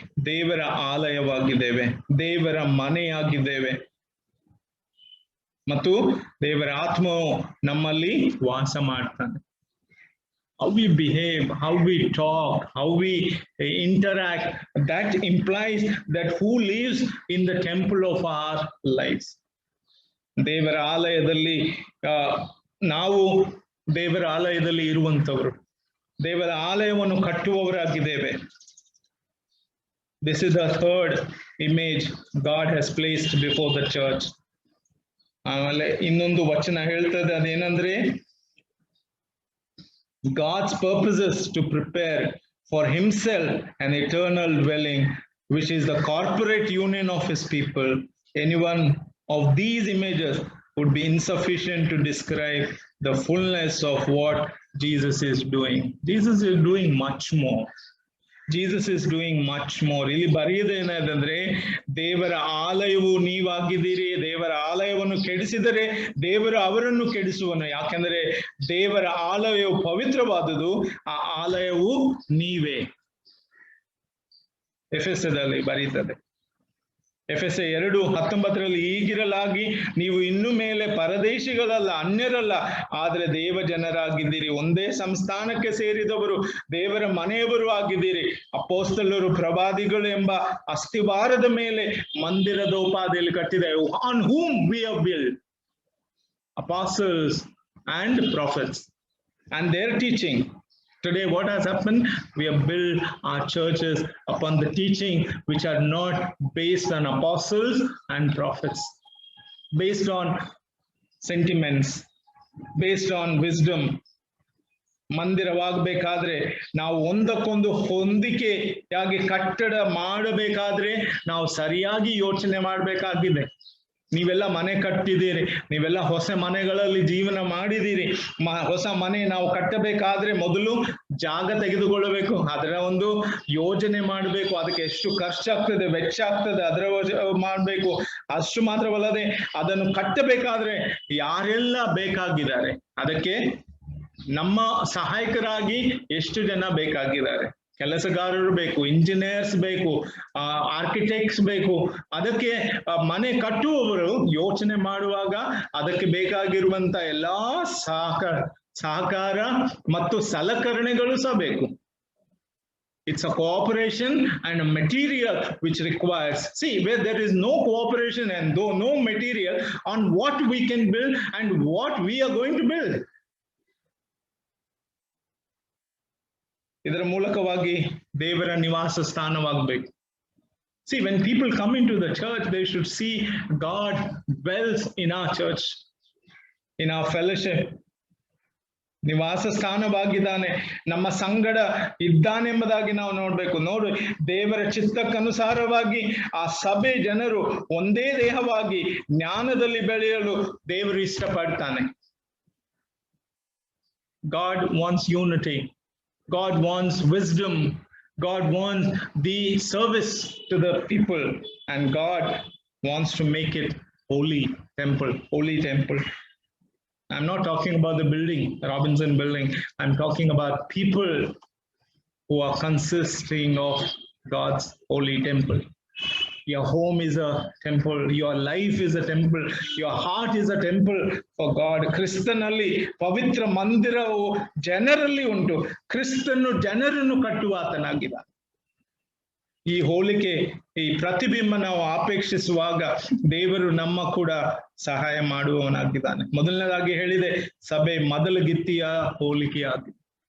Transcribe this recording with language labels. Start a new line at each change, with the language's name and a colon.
Kannada: ದೇವರ ಆಲಯವಾಗಿದ್ದೇವೆ, ದೇವರ ಮನೆಯಾಗಿದ್ದೇವೆ, ಮತ್ತು ದೇವರ ಆತ್ಮವು ನಮ್ಮಲ್ಲಿ ವಾಸ ಮಾಡ್ತಾನೆ.
English: How we behave, how we talk, how we interact, that implies that who lives in the temple of our lives.
Kannada: ದೇವರ ಆಲಯದಲ್ಲಿ ನಾವು ದೇವರ ಆಲಯದಲ್ಲಿ ಇರುವಂತವರು, ದೇವರ ಆಲಯವನ್ನು ಕಟ್ಟುವವರಾಗಿದ್ದೇವೆ.
English: This is the third image God has placed before the church.
Kannada: ಆಮೇಲೆ ಇನ್ನೊಂದು ವಚನ ಹೇಳ್ತದೆ, ಅದೇನಂದ್ರೆ
English: God's purposes to prepare for himself an eternal dwelling, which is the corporate union of his people. Any one of these images would be insufficient to describe the fullness of what Jesus is doing. Jesus is doing much more. Jesus is doing much more.
Kannada: ಇಲ್ಲಿ ಬರೆಯುವುದೇನಂದ್ರೆ, ದೇವರ ಆಲಯವು ನೀವಾಗಿದ್ದೀರಿ, ದೇವರ ಆಲಯವನ್ನು ಕೆಡಿಸಿದರೆ ದೇವರು ಅವರನ್ನು ಕೆಡಿಸುವನು. ಯಾಕೆಂದರೆ ದೇವರ ಆಲಯವು ಪವಿತ್ರವಾದುದು, ಆ ಆಲಯವು ನೀವೇ. ಎಫೆಸದಲ್ಲಿ ಬರೀತದೆ, ಎಫೆಸ 2:19 ಹೀಗಿರಲಾಗಿ ನೀವು ಇನ್ನು ಮೇಲೆ ಪರದೇಶಿಗಳಲ್ಲ, ಅನ್ಯರಲ್ಲ, ಆದರೆ ದೇವ ಜನರಾಗಿದ್ದೀರಿ, ಒಂದೇ ಸಂಸ್ಥಾನಕ್ಕೆ ಸೇರಿದವರು, ದೇವರ ಮನೆಯವರು ಆಗಿದ್ದೀರಿ. ಅಪೊಸ್ತಲರು ಪ್ರವಾದಿಗಳು ಎಂಬ ಅಸ್ತಿವಾರದ ಮೇಲೆ ಮಂದಿರದ ಉಪಾಧಿಯಲ್ಲಿ ಕಟ್ಟಿದೆ.
English: On whom we have built apostles and prophets and their teaching. Today, what has happened? We have built our churches upon the teaching which are not based on apostles and prophets, based on sentiments, based on wisdom.
Kannada: ಮಂದಿರವಾಗಬೇಕಾದ್ರೆ ನಾವು ಒಂದಕ್ಕೊಂದು ಹೊಂದಿಕೆಯಾಗಿ ಕಟ್ಟಡ ಮಾಡಬೇಕಾದ್ರೆ ನಾವು ಸರಿಯಾಗಿ ಯೋಚನೆ ಮಾಡಬೇಕಾಗಿದೆ. ನೀವೆಲ್ಲ ಮನೆ ಕಟ್ಟಿದ್ದೀರಿ, ನೀವೆಲ್ಲ ಹೊಸ ಮನೆಗಳಲ್ಲಿ ಜೀವನ ಮಾಡಿದ್ದೀರಿ. ಹೊಸ ಮನೆ ನಾವು ಕಟ್ಟಬೇಕಾದ್ರೆ ಮೊದಲು ಜಾಗ ತೆಗೆದುಕೊಳ್ಳಬೇಕು, ಅದರ ಒಂದು ಯೋಜನೆ ಮಾಡಬೇಕು, ಅದಕ್ಕೆ ಎಷ್ಟು ಖರ್ಚಾಗ್ತದೆ, ವೆಚ್ಚ ಆಗ್ತದೆ, ಅದರ ಮಾಡಬೇಕು. ಅಷ್ಟು ಮಾತ್ರವಲ್ಲದೆ ಅದನ್ನು ಕಟ್ಟಬೇಕಾದ್ರೆ ಯಾರೆಲ್ಲ ಬೇಕಾಗಿದ್ದಾರೆ, ಅದಕ್ಕೆ ನಮ್ಮ ಸಹಾಯಕರಾಗಿ ಎಷ್ಟು ಜನ ಬೇಕಾಗಿದ್ದಾರೆ. ಕೆಲಸಗಾರರು ಬೇಕು, ಇಂಜಿನಿಯರ್ಸ್ ಬೇಕು, ಆರ್ಕಿಟೆಕ್ಟ್ಸ್ ಬೇಕು. ಅದಕ್ಕೆ ಮನೆ ಕಟ್ಟುವವರು ಯೋಚನೆ ಮಾಡುವಾಗ ಅದಕ್ಕೆ ಬೇಕಾಗಿರುವಂತ ಎಲ್ಲಾ ಸಹಕಾರ ಮತ್ತು ಸಲಕರಣೆಗಳು ಸಹ ಬೇಕು.
English: It's a cooperation and a material which requires. See, where there is no cooperation and no material on what we can build and what we are going to build.
Kannada: ಇದರ ಮೂಲಕವಾಗಿ ದೇವರ ನಿವಾಸ ಸ್ಥಾನವಾಗಬೇಕು.
English: See, when people come into the church, they should see God dwells in our church, in our fellowship.
Kannada: ನಿವಾಸ ಸ್ಥಾನವಾಗಿದ್ದಾನೆ, ನಮ್ಮ ಸಂಗಡ ಇದ್ದಾನೆಂಬುದಾಗಿ ನಾವು ನೋಡ್ಬೇಕು. ನೋಡು, ದೇವರ ಚಿತ್ತಕ್ಕನುಸಾರವಾಗಿ ಆ ಸಭೆ ಜನರು ಒಂದೇ ದೇಹವಾಗಿ ಜ್ಞಾನದಲ್ಲಿ ಬೆಳೆಯಲು ದೇವರು ಇಷ್ಟಪಡ್ತಾನೆ.
English: God wants unity. God wants wisdom. God wants the service to the people, and God wants to make it holy temple, holy temple. I'm not talking about the building, the Robinson building. I'm talking about people who are consisting of God's holy temple. Your home is a temple, your life is a temple, your heart is a temple for God.
Kannada: ಕ್ರಿಸ್ತನಲ್ಲಿ ಪವಿತ್ರ ಮಂದಿರವು ಜನರಲ್ಲಿ ಉಂಟು. ಕ್ರಿಸ್ತನು ಜನರನ್ನು ಕಟ್ಟುವಾತನಾಗಿದ್ದಾನೆ. ಈ ಹೋಲಿಕೆ, ಈ ಪ್ರತಿಬಿಂಬ ನಾವು ಅಪೇಕ್ಷಿಸುವಾಗ ದೇವರು ನಮ್ಮ ಕೂಡ ಸಹಾಯ ಮಾಡುವವನಾಗಿದ್ದಾನೆ. ಮೊದಲನೇದಾಗಿ ಹೇಳಿದೆ, ಸಭೆ ಮೊದಲಗಿತ್ತಿಯ ಹೋಲಿಕೆಯಾಗಿದೆ.